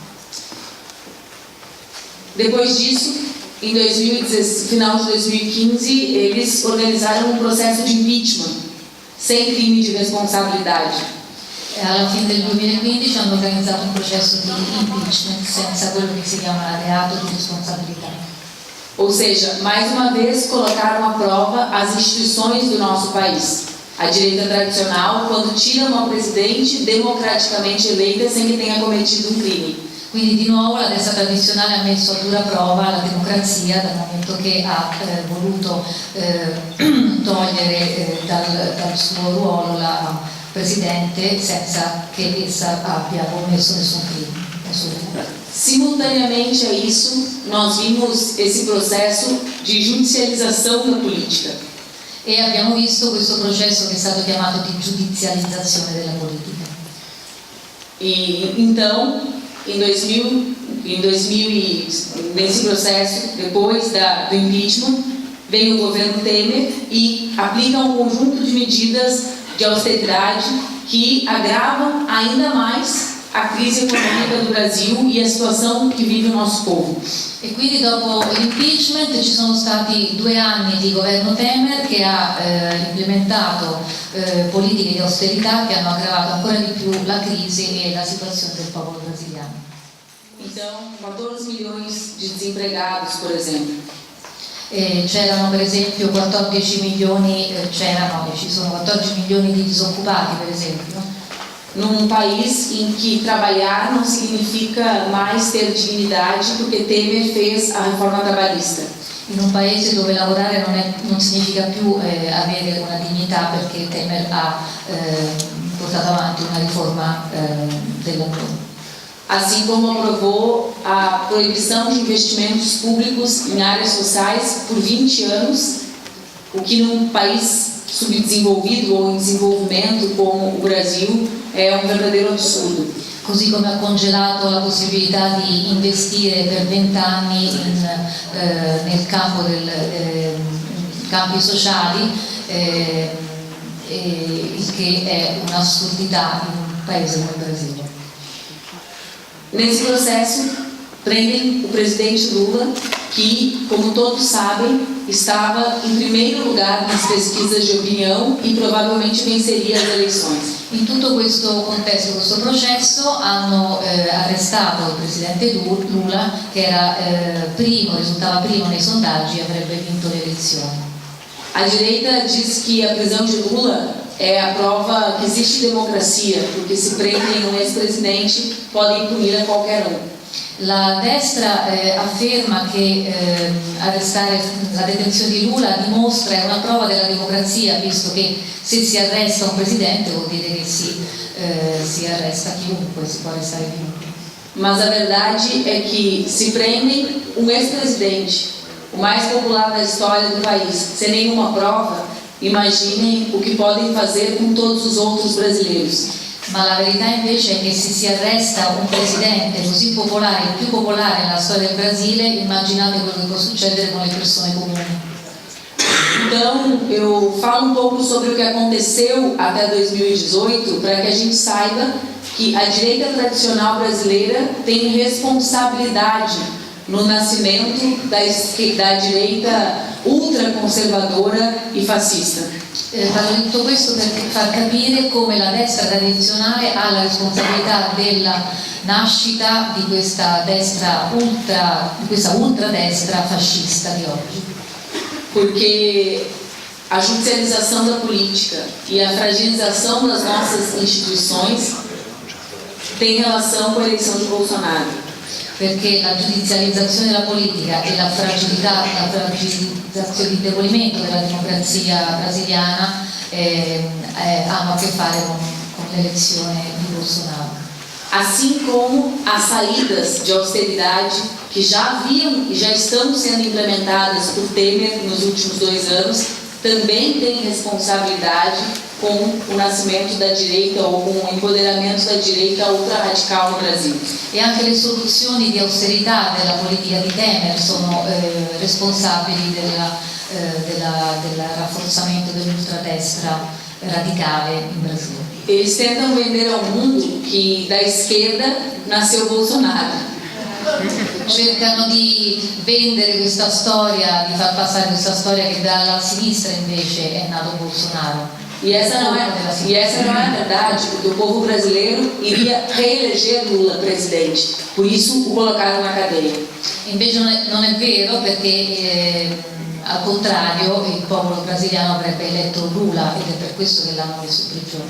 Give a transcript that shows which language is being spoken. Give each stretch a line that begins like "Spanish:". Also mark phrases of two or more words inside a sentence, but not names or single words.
Portuguese: Depois disso, em final de 2015, eles organizaram um processo de impeachment, sem crime de responsabilidade.
Italian: Alla fine del 2015 hanno organizzato un processo di impeachment senza quello che si chiama reato di responsabilità.
Portuguese: Ou seja, mais uma vez colocaram à prova as instituições do nosso país. A direita tradicional, quando tira uma presidente democraticamente eleita sem que tenha cometido um crime.
Italian: Quindi di nuovo la destra tradizionale ha messo a dura prova la democrazia dal momento che ha voluto togliere dal suo ruolo la Presidente senza che essa abbia commesso nessun crimine.
Portuguese: Simultaneamente a isso, nós vimos esse processo de judicialização da política.
Italian: E abbiamo visto questo processo che è stato chiamato di giudizializzazione della politica.
Portuguese: E então, nesse processo, depois do impeachment, vem o governo Temer e aplica um conjunto de medidas de austeridade que agravam ainda mais a crise econômica do Brasil e a situação que vive o nosso povo.
Italian: E quindi dopo l'impeachment ci sono stati 2 anni di governo Temer che ha implementato politiche di austerità che hanno aggravato ancora di più la crisi e la situazione del popolo brasiliano.
Portuguese: Então, 14 milhões de desempregados, por exemplo.
Italian: C'erano per esempio 14 milioni, ci sono 14 milioni di disoccupati per esempio.
Portuguese: Num país em que trabalhar não significa mais ter dignidade, porque Temer fez a reforma trabalhista.
Italian: In un paese dove lavorare non significa più avere una dignità, perché Temer ha portato avanti una riforma del lavoro.
Portuguese: Assim como aprovou a proibição de investimentos públicos em áreas sociais por 20 anos, o que num país subdesenvolvido ou em desenvolvimento como o Brasil é um verdadeiro absurdo.
Italian: Così come ha congelato la possibilità di investire per 20 anni nel campo campi sociali, il che è un'assurdità in un paese come il Brasile.
Portuguese: Nesse processo, prendem o presidente Lula, que, como todos sabem, estava em primeiro lugar nas pesquisas de opinião e provavelmente venceria as eleições.
Italian: In tutto questo contesto, questo processo, hanno arrestato il presidente Lula, che era risultava primo nei sondaggi e avrebbe vinto le elezioni.
Portuguese: A direita diz que a prisão de Lula é a prova que existe democracia, porque se prendem um ex-presidente, podem punir a qualquer um.
Italian: La destra afferma che arrestare la detenzione di Lula dimostra, è una prova della democrazia, visto che se si arresta un presidente vuol dire che si arresta chiunque, si può arrestare chiunque.
Portuguese: Mas a verdade é que se prendem um ex-presidente, o mais popular da história do país, sem nenhuma prova, imaginem o que podem fazer com todos os outros brasileiros.
Italian: Ma la verità invece è che se si arresta un presidente così popolare, il più popolare nella storia del Brasile, immaginate quello che può succedere con le persone comuni.
Portuguese: Então, eu falo pouco sobre o que aconteceu até 2018, para que a gente saiba que a direita tradicional brasileira tem responsabilidade no nascimento da direita ultraconservadora e fascista.
Italian: Parlo di tutto questo per far capire come la destra tradizionale ha la responsabilità della nascita di questa ultradestra fascista di oggi.
Portuguese: Porque a judicialização da política e a fragilização das nossas instituições tem relação com a eleição de Bolsonaro.
Italian: Perché la giudizializzazione della politica e la fragilizzazione di indebolimento della democrazia brasiliana hanno a che fare con l'elezione di Bolsonaro.
Portuguese: Assim como as saídas de austeridade que já haviam e já estão sendo implementadas por Temer nos últimos 2 anos, também têm responsabilidade com o nascimento da direita ou com o empoderamento da direita ultra-radical no Brasil.
Italian: E anche le soluzioni di austerità della politica di Temer sono responsabili del rafforzamento dell'ultradestra radicale in Brasile.
Portuguese: Eles tentam vender ao mundo que da esquerda nasceu Bolsonaro.
Italian: Cercano di vendere questa storia, di far passare questa storia che dalla sinistra invece è nato Bolsonaro.
Portuguese: E essa não é a verdade, porque o povo brasileiro iria reeleger Lula presidente, por isso o colocaram na cadeia.
Italian: Invece non è vero, perché al contrario il popolo brasiliano avrebbe eletto Lula ed è per questo che l'hanno messo in prigione.